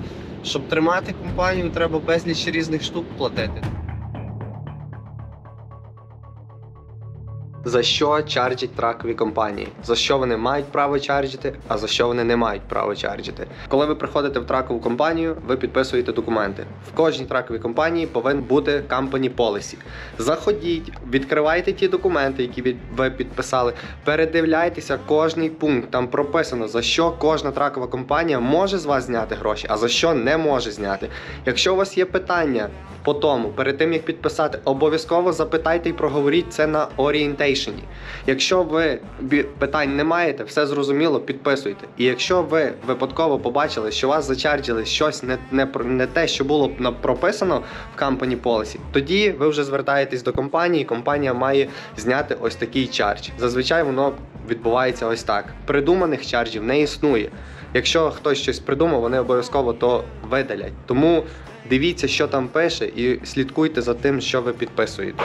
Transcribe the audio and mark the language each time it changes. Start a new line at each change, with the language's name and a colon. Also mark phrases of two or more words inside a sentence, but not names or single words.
Ukrainian: Щоб тримати компанію, треба безліч різних штук платити. за що чарджать тракові компанії, за що вони мають право чарджити, а за що вони не мають право чарджити. Коли ви приходите в тракову компанію, ви підписуєте документи. В кожній траковій компанії повинен бути
English: company policy.
Ukrainian: Заходіть, відкривайте ті документи, які ви підписали, передивляйтеся кожний пункт. Там прописано, за що кожна тракова компанія може з вас зняти гроші, а за що не може зняти. Якщо у вас є питання по тому, перед тим як підписати, обов'язково запитайте і проговоріть це на орієнтейшені. Якщо ви питань не маєте, все зрозуміло, підписуйте. І якщо ви випадково побачили, що вас зачарджили щось не те, що було прописано в
English: company policy,
Ukrainian: тоді ви вже звертаєтесь до компанії, компанія має зняти ось такий чардж. Зазвичай воно відбувається ось так. Придуманих чарджів не існує. Якщо хтось щось придумав, вони обов'язково то видалять. Тому дивіться, що там пише, і слідкуйте за тим, що ви підписуєте.